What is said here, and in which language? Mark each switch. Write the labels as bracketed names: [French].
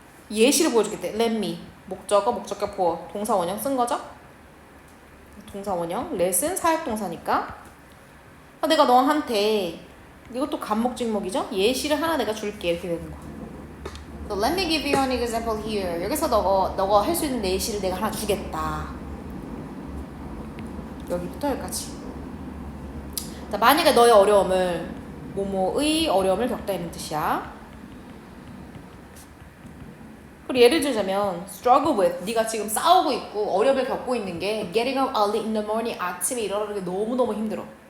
[Korean] 예시를 보여주겠대. [English] let me [Korean] 목적어, 목적격 보어, 동사 원형 쓴 거죠? 동사 원형. let은 사역동사니까. 내가 너한테 이것도 간목직목이죠? 예시를 하나 내가 줄게 이렇게 되는 거야. [English] So let me give you an example here. [Korean] 여기서 너가 할 수 있는 예시를 내가 하나 주겠다. 여기부터 여기까지. 자, 만약에 너의 어려움을 뭐뭐의 어려움을 겪다 이런 뜻이야. 그리고 예를 들자면 [English] struggle with, [Korean] 네가 지금 싸우고 있고 어려움을 겪고 있는 게 [English] getting up early in the morning, [Korean] 아침에 일어나는 게 너무너무 힘들어.